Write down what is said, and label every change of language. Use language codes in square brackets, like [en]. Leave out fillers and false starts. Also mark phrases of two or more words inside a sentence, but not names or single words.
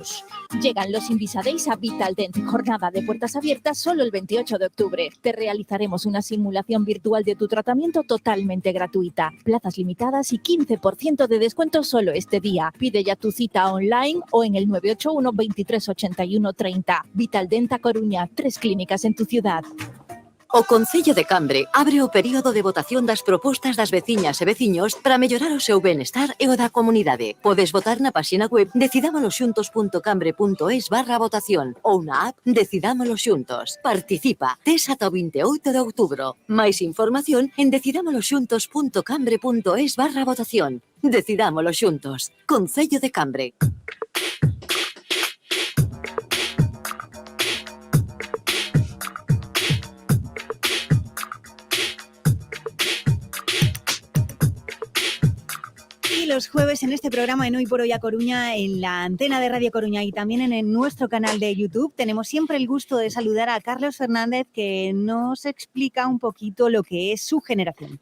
[es] Llegan los Invisa-Days a Vitaldent, jornada de puertas abiertas solo el 28 de octubre. Te realizaremos una simulación virtual de tu tratamiento totalmente totalmente gratuita. Plazas limitadas y 15% de descuento solo este día. Pide ya tu cita online o en el 981 23 81 30. Vitaldenta Coruña, 3 clínicas en tu ciudad. [gl] O Concello de Cambre abre o período de votación das propostas das veciñas e veciños para mellorar o seu benestar e o da comunidade. Podes votar na páxina web decidamoloxuntos.cambre.es/votación ou na app Decidámolo Xuntos. Participa, tes ata o 28 de outubro. Máis información en decidamoloxuntos.cambre.es/votación. Decidámolo xuntos. Concello de Cambre. [es] Los jueves en este programa en Hoy por Hoy a Coruña, en la antena de Radio Coruña y también en nuestro canal de YouTube, tenemos siempre el gusto de saludar a Carlos Fernández, que nos explica un poquito lo que es su generación.